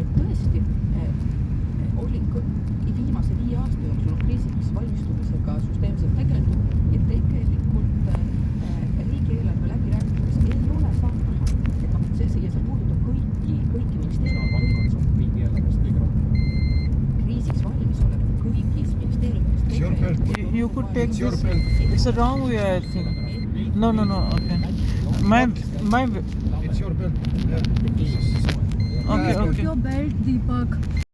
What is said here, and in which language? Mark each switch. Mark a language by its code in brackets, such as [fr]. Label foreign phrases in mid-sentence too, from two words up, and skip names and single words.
[et] Et tõesti oli viimase 5 aasta jooksul on kriisiks valmistumisega süsteemselt tegeletud ja tegelikult riigieelarve läbirääkimiseks ei ole saanud raha. Et see puudutab kõiki ministeeriume. Riigieelarvest kõige rohkem. Kriisiks valmis olema kõigis ministeeriumidest. [en] You could take this. It's a wrong way, I think. No, okay. It's your belt. Okay. Put your belt, Deepak.